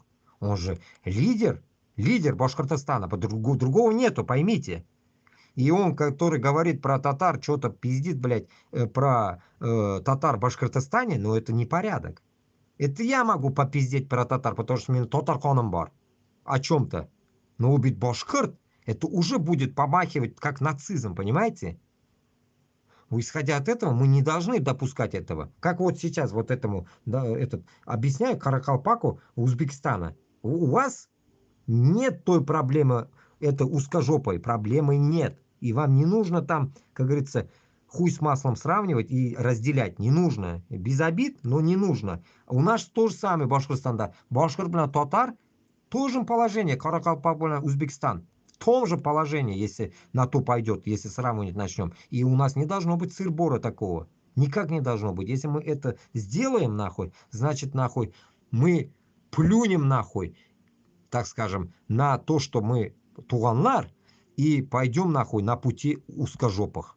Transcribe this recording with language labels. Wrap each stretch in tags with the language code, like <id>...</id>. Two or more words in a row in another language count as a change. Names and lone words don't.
<ru>Он же лидер Башкортостана, другого нету, поймите. И он, который говорит про татар, что-то пиздит, блядь, про татар в Башкортостане, но это не порядок. Это я могу попиздеть про татар, потому что у меня</ru> <tt>татар ханым бар.</tt> <ru>О чем-то. Но убить башкирт, это уже будет помахивать как нацизм, понимаете? Исходя от этого, мы не должны допускать этого. Как вот сейчас вот этому, да, объясняю Каракалпаку Узбекистана. У вас нет той проблемы, это узкожопой проблемы нет. И вам не нужно там, как говорится, хуй с маслом сравнивать и разделять. Не нужно. Без обид, но не нужно. У нас то же самое Башкортостанда. Башкорт, татар, в том же положении, Каракалпак, Узбекистан. В том же положении, если на то пойдет, если сравнивать начнем. И у нас не должно быть сыр-бора такого. Никак не должно быть. Если мы это сделаем нахуй, значит нахуй мы плюнем нахуй, так скажем, на то, что мы туганлар, и пойдем нахуй на пути узкожопых.</ru>